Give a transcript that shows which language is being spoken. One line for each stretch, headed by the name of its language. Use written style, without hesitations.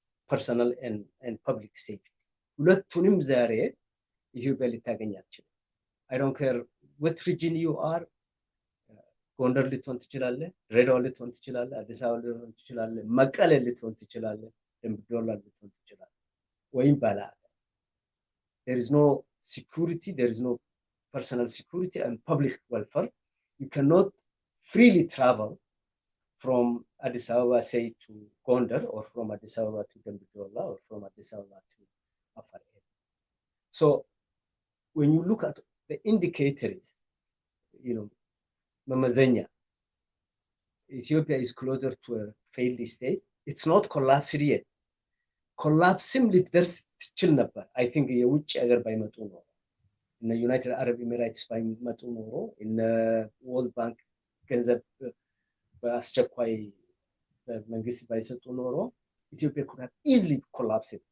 English: personal and public safety
Amharic: ሁለቱንም ዛሬ ኢትዮጵያ ልታገኝ አትችልም።
English: I don't care what region you are
Amharic: ጎንደር ልትሆን ትችላለህ፣ ድሬዳዋ ልትሆን ትችላለህ፣ አዲስ አበባ ልትሆን ትችላለህ፣ መቀሌ ልትሆን ትችላለህ፣ ደምቢዶሎ ልትሆን ትችላለህ ወይም ባላ
English: there is no security, there is no personal security and public welfare. You cannot freely travel from Addis Ababa say to Gondar or from Addis Ababa to Dembidola or from Addis Ababa to Afar. So when you look at the indicators, Mamazenya, Ethiopia is closer to a failed state. It's not collapsed yet. Collapsing
Amharic: ልትደርስ ትችል ነበር።
English: I think
Amharic: የውጭ ሀገር ባይመጡ ኖሮ እነ ዩናይትድ አረብ ኤሚሬትስ ባይመጡ ኖሮ እነ ወርልድ ባንክ ገንዘብ በአስቸኳይ መንግስት ባይሰጡ ኖሮ ኢትዮጵያ
English: could have easily collapsed.